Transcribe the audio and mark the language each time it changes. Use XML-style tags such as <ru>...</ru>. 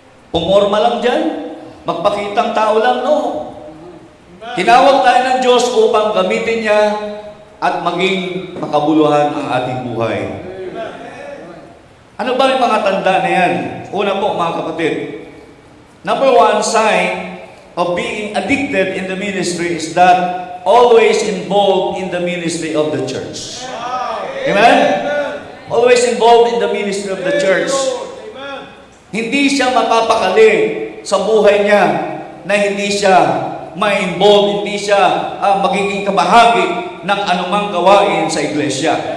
<tl>Pumorma lang dyan. Magpakitang tao lang, no? Tinawag tayo ng Diyos upang gamitin niya at maging makabuluhan ang ating buhay. Ano ba yung mga tanda na yan? Una po, mga kapatid.</tl> <en>Number one sign of being addicted in the ministry is that always involved in the ministry of the church. Amen? Always involved in the ministry of the church.</en> <tl>Hindi siya mapapakali sa buhay niya na hindi siya ma-involve, hindi siya magiging kabahagi ng anumang gawain sa iglesia.</tl>